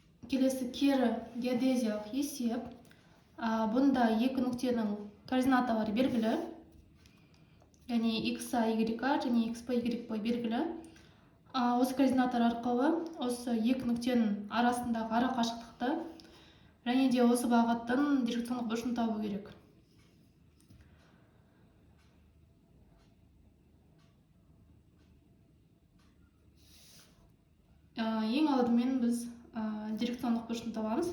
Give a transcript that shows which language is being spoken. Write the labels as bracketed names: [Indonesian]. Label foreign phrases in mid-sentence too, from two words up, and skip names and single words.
[Kazakh] келесі кері геодезиялық есеп. Бұнда екі нүктенің координаталары белгілі. Яғни x-a, y-a және x-b, y-b белгілі. Осы координаттар арқылы осы екі нүктенің арасындағы ара қашықтықты және де осы бағыттың дирекциондық бұрышын табу керек. Ең алдымен біз дирекциондық бұрышын табамыз.